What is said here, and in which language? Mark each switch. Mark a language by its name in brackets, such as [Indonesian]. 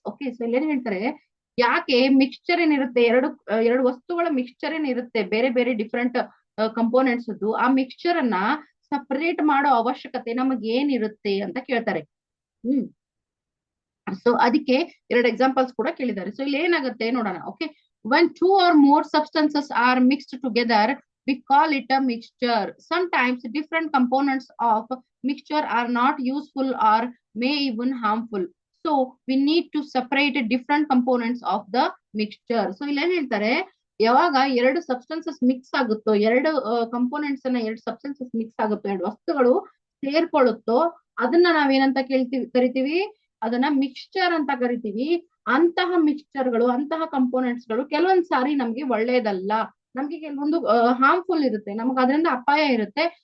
[Kannada] Okay, so ಇಲ್ಲಿ ಏನ್ ಹೇಳ್ತಾರೆ, ಯಾಕೆ ಮಿಕ್ಸ್ಚರ್ ಏನಿರುತ್ತೆ, ಎರಡು ವಸ್ತುಗಳ ಮಿಕ್ಸ್ಚರ್ ಏನಿರುತ್ತೆ, ಬೇರೆ ಬೇರೆ ಡಿಫ್ರೆಂಟ್ ಕಂಪೋನೆಂಟ್ಸ್, ಆ ಮಿಕ್ಸ್ಚರ್ ಅನ್ನ ಸಪರೇಟ್ ಮಾಡೋ ಅವಶ್ಯಕತೆ ನಮಗೆ ಏನಿರುತ್ತೆ ಅಂತ ಕೇಳ್ತಾರೆ. ಸೊ ಅದಕ್ಕೆ ಎರಡು ಎಕ್ಸಾಂಪಲ್ಸ್ ಕೂಡ ಕೇಳಿದ್ದಾರೆ. ಸೊ ಇಲ್ಲಿ ಏನಾಗುತ್ತೆ ನೋಡೋಣ. [English] Okay, when two or more substances are mixed together, we call it a mixture. Sometimes different components of mixture are not useful or may even harmful. So we need to separate different components of the mixture. [Kannada] So ಇಲ್ಲಿ ಏನ್ ಹೇಳ್ತಾರೆ, ಯಾವಾಗ ಎರಡು substances mix ಆಗುತ್ತೋ, ಎರಡು components ಅನ್ನ, ಎರಡು substances mix ಆಗುತ್ತೋ, ಎರಡು ವಸ್ತುಗಳು ಸೇರ್ಕೊಳ್ಳುತ್ತೋ, ಅದನ್ನ ನಾವೇನಂತ ಕರಿತೀವಿ, ಅದನ್ನ ಮಿಕ್ಸ್ಚರ್ ಅಂತ ಕರಿತೀವಿ. ಅಂತಹ ಮಿಕ್ಸ್ಚರ್ಗಳು, ಅಂತಹ ಕಂಪೋನೆಂಟ್ಸ್ ಗಳು ಕೆಲವೊಂದ್ ಸಾರಿ ನಮ್ಗೆ ಒಳ್ಳೇದಲ್ಲ, ನಮ್ಗೆ ಕೆಲವೊಂದು ಹಾರ್ಮ್ಫುಲ್ ಇರುತ್ತೆ, ನಮಗ್ ಅದರಿಂದ ಅಪಾಯ ಇರುತ್ತೆ.